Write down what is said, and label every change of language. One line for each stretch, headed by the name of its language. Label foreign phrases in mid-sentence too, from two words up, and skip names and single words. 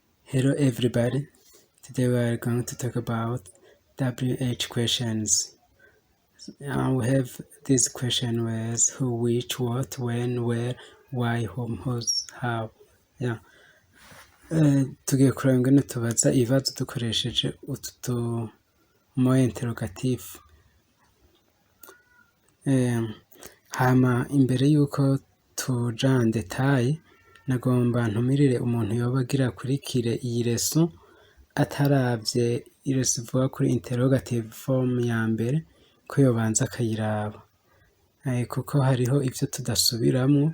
English: Hello everybody, today we are going to talk about WH questions. We have this question with who, which, what, when, where, why, whom, whose, how. Yeah.
Rundi: Tugiye kureba ingene tubaza ibibazo dukoresheje utu tumoye interrogatif. Hama imbere yuko tuja
French: en detail
Rundi: nagomba ntumirire umuntu yoba agira akurikire iyi leçon ataravye ileçon ivuga kuri
English: interrogative form
Rundi: ya mbere ko yobanza akayiraba, kuko hariho ivyo tudasubiramwo.